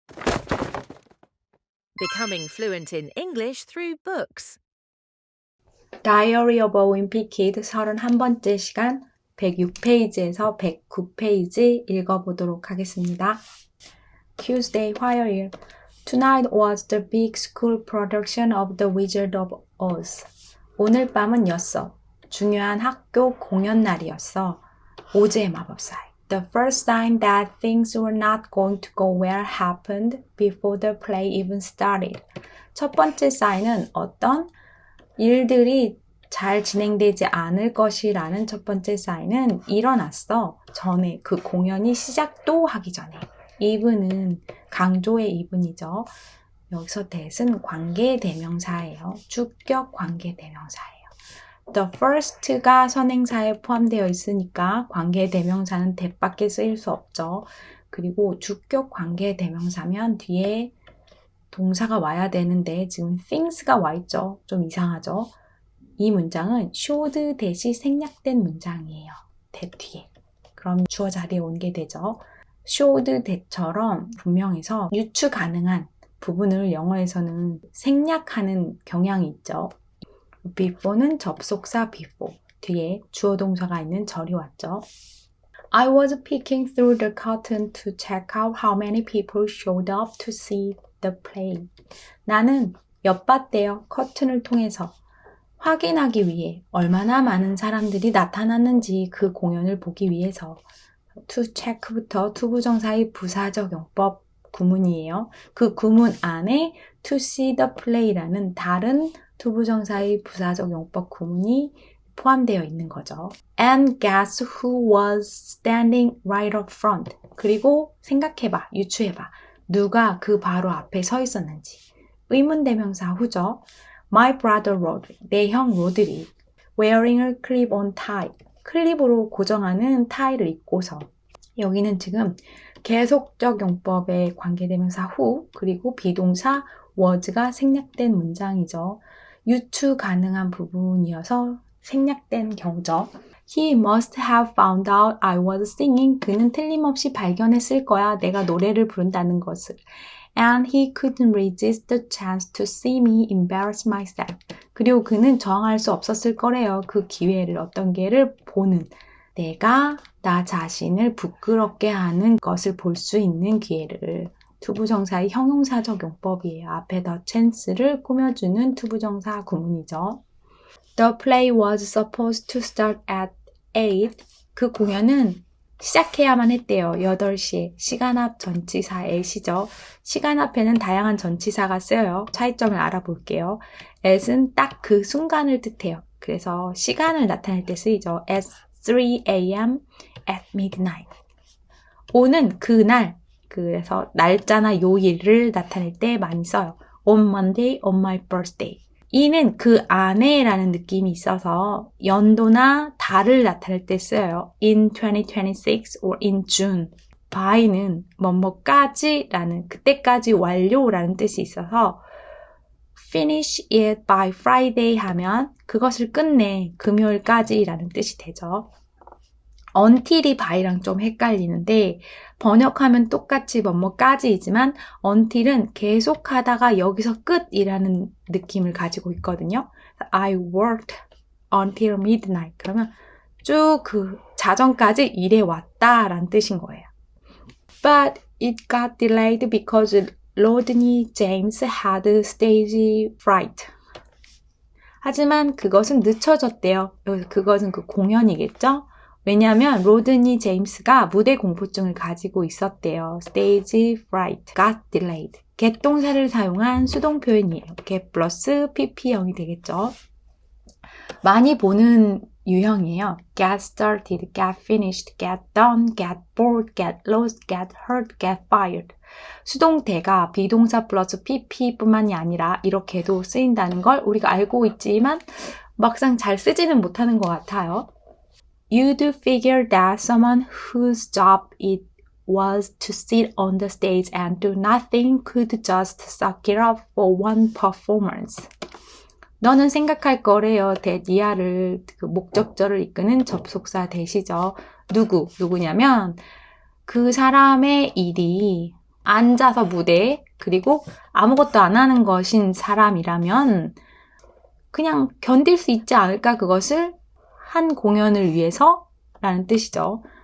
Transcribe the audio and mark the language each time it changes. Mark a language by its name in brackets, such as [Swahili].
[English] Becoming fluent in English through books. [Korean] Diary of a Wimpy Kid 31번째 시간 106페이지에서 109페이지 읽어보도록 하겠습니다. [English] Tuesday, 화요일. Tonight was the big school production of The Wizard of Oz. [Korean] 오늘 밤은 였어. 중요한 학교 공연 날이었어. 오즈의 마법사에. [English] The first sign that things were not going to go well happened before the play even started. [Korean] 첫 번째 사인은 어떤 일들이 잘 진행되지 않을 것이라는 첫 번째 사인은 일어났어. 전에 그 공연이 시작도 하기 전에. even은 강조의 even이죠. 여기서 that은 관계대명사예요. 주격 관계대명사예요. [English] The first [Korean] 가 선행사에 포함되어 있으니까 관계대명사는 that밖에 쓰일 수 없죠. 그리고 주격 관계대명사면 뒤에 동사가 와야 되는데 지금 things가 와 있죠. 좀 이상하죠. 이 문장은 [English] showed that [Korean] 이 생략된 문장이에요. that 뒤에. 그럼 주어 자리에 옮게 되죠. [English] showed that [Korean] 처럼 분명해서 유추 가능한 부분을 영어에서는 생략하는 경향이 있죠. before는 접속사 before, 뒤에 주어 동사가 있는 절이 왔죠. [English] I was peeking through the curtain to check out how many people showed up to see the play. [Korean] 나는 엿봤대요. 커튼을 통해서 확인하기 위해 얼마나 많은 사람들이 나타났는지 그 공연을 보기 위해서. to check부터 투부정사의 부사적 용법 구문이에요. 그 구문 안에 [English] to see the play [Korean] 라는 다른 투부정사의 부사적 용법 구문이 포함되어 있는 거죠. [English] And guess who was standing right up front. [Korean] 그리고 생각해봐, 유추해봐. 누가 그 바로 앞에 서 있었는지. 의문대명사 후죠. [English] My brother Roderick, [Korean] 내 형 로드릭. [English] Wearing a clip-on tie. [Korean] 클립으로 고정하는 타이를 입고서. 여기는 지금 계속적 용법의 관계대명사 who, 그리고 비동사 was가 생략된 문장이죠. 유추 가능한 부분이어서 생략된 경우죠. He must have found out I was singing. 그는 틀림없이 발견했을 거야. 내가 노래를 부른다는 것을. And he couldn't resist the chance to see me embarrass myself. 그리고 그는 저항할 수 없었을 거래요. 그 기회를, 어떤 기회를 보는. 내가 나 자신을 부끄럽게 하는 것을 볼 수 있는 기회를. 투부정사의 형용사적 용법이에요. 앞에 the chance를 꾸며주는 투부정사 구문이죠. [English] The play was supposed to start at 8. [Korean] 그 공연은 시작해야만 했대요. 8시에. 시간 앞 전치사 at이죠. 시간 앞에는 다양한 전치사가 쓰여요. 차이점을 알아볼게요. at은 딱 그 순간을 뜻해요. 그래서 시간을 나타낼 때 쓰이죠. [English] at 3 a.m. at midnight. [Korean] o는 그날, 그래서 날짜나 요일을 나타낼 때 많이 써요. [English] on Monday, on my birthday. [Korean] 이는 그 안에라는 느낌이 있어서 연도나 달을 나타낼 때 쓰여요. [English] in 2026 or in June. [Korean] by는 뭐뭐까지라는, 그때까지 완료라는 뜻이 있어서 [English] finish it by Friday [Korean] 하면 그것을 끝내, 금요일까지라는 뜻이 되죠. until이 by랑 좀 헷갈리는데 번역하면 똑같이 뭐뭐까지이지만 until은 계속하다가 여기서 끝이라는 느낌을 가지고 있거든요. [English] I worked until midnight. [Korean] 그러면 쭉 그 자정까지 일해왔다라는 뜻인 거예요. [English] But it got delayed because Rodney James had stage fright. [Korean] 하지만 그것은 늦춰졌대요. 여기서 그것은 그 공연이겠죠? 왜냐하면 로드니 제임스가 무대 공포증을 가지고 있었대요. [English] Stage fright got delayed. [Korean] get 동사를 사용한 수동 표현이에요. get 플러스 pp형이 되겠죠. 많이 보는 유형이에요. [English] get started, get finished, get done, get bored, get lost, get hurt, get fired. [Korean] 수동태가 비동사 플러스 pp뿐만이 아니라 이렇게도 쓰인다는 걸 우리가 알고 있지만 막상 잘 쓰지는 못하는 것 같아요. [English] You'd figure that someone whose job it was to sit on the stage and do nothing could just suck it up for one performance. [Korean] 너는 생각할 거래요. that 이하를 그 목적절을 이끄는 접속사 that이죠. 누구냐면 그 사람의 일이 앉아서 무대에 그리고 아무것도 안 하는 것인 사람이라면 그냥 견딜 수 있지 않을까 그것을 한 공연을 위해서 라는 뜻이죠.